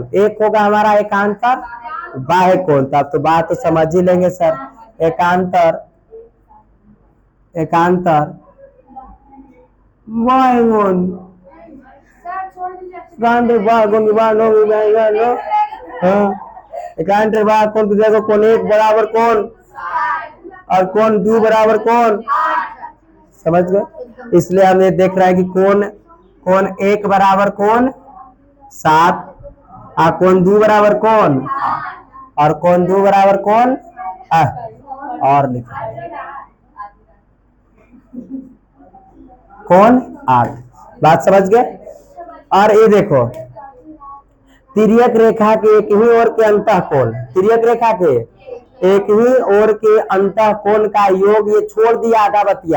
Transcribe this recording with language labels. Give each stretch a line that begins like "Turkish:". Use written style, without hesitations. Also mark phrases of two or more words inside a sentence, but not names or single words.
Hindi: एक होगा हमारा एकांतर बाह्य कोण, तब तो बात तो समझ ही लेंगे सर, एकांतर एकांतर बाह्य कोण, एकांतर बाह्य कोण, देखो कोण 1 बराबर कोण और कोण 2 बराबर कोण, समझ गए। इसलिए हम ये देख रहे हैं कि कोण 1 बराबर कोण 7, कोण 2 बराबर कोण, और कोण 2 बराबर कोण, और लिखा कोण 8, बात समझ गए। और ये देखो तिर्यक रेखा के एक ही ओर के अंतःकोण, तिर्यक रेखा के एक ही ओर के अंतःकोण का योग, ये छोड़ दिया आधा बतिया।